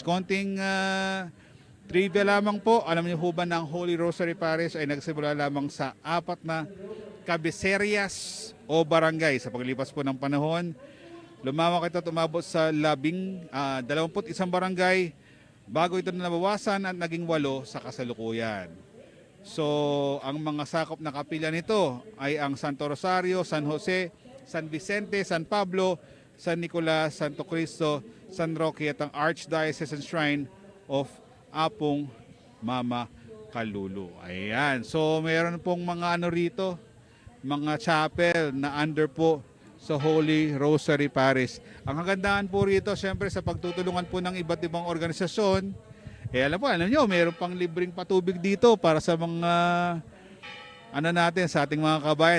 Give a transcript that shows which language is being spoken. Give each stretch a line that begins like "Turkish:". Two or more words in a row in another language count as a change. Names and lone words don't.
Filipino: Konting trivia lamang po, alam niyo ho ba ng Holy Rosary Parish ay nagsimula lamang sa 4 na kabeseryas o barangay. Sa paglipas po ng panahon, lumawak ito at umabot sa 21 barangay bago ito nabawasan at naging 8 sa kasalukuyan. So, ang mga sakop na kapilya nito ay ang Santo Rosario, San Jose, San Vicente, San Pablo, San Nicolas, Santo Cristo, San Roque at ang Archdiocesan Shrine of Apong Mama Kalulu. Ayan. So, mayroon pong mga rito, mga chapel na under po sa Holy Rosary Parish. Ang kagandahan po rito, syempre sa pagtutulungan po ng iba't ibang organisasyon, alam nyo, mayroon pang libreng patubig dito para sa mga natin, sa ating mga kabayan.